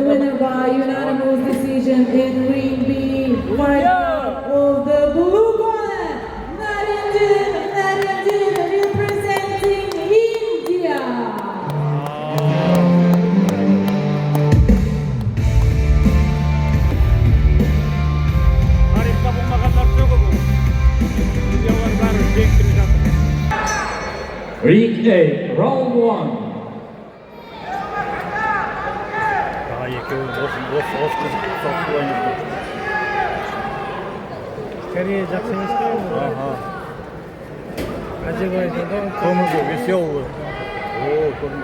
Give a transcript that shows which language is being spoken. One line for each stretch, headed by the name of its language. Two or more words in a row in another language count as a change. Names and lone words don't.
English: winner by unanimous decision in ring B, fighter of the blue corner, Narendra representing India.
Kazakh: Тарихта болмағандар жоқ бұл. Видеолар бәрі жектіріп жатыр.
English: Ring A, round 1.
Kazakh: Екеуі осы соқты ойнайды. Корея жақсы емес пе? Аха. Азербайжанда Көңілді, веселый. О, көрме.